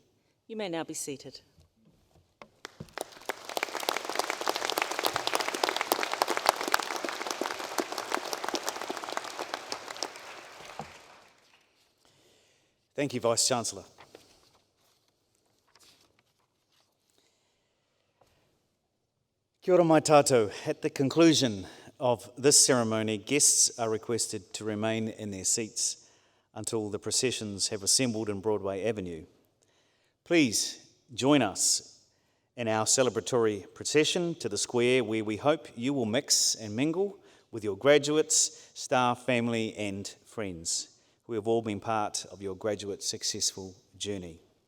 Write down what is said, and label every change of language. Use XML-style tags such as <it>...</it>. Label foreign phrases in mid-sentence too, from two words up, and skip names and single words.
<en>You may now be seated. Thank you, Vice-Chancellor.</en> <mi>Kia ora mai tātou.</mi> <en>At the conclusion of this ceremony, guests are requested to remain in their seats until the processions have assembled in Broadway Avenue. Please join us in our celebratory procession to the square, where we hope you will mix and mingle with your graduates, staff, family and friends who have all been part of your graduate successful journey.</en>